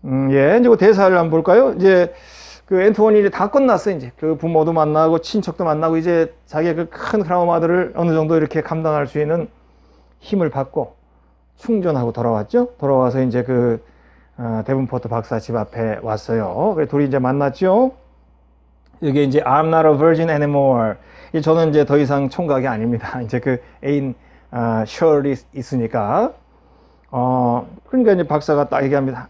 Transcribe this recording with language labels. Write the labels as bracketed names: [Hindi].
[Korean] 예, 이제 대사를 한번 볼까요? 이제 앤투원이 이제 다 끝났어요. 이제 부모도 만나고 친척도 만나고 이제 자기의 큰 트라우마들을 어느 정도 이렇게 감당할 수 있는 힘을 받고 충전하고 돌아왔죠. 돌아와서 이제 데븐포트 박사 집 앞에 왔어요. 그래서 둘이 이제 만났죠. 이게 이제 [English] I'm not a virgin anymore. [Korean] 저는 이제 더 이상 총각이 아닙니다. 이제 애인 셜이 있으니까 그러니까 이제 박사가 딱 얘기합니다.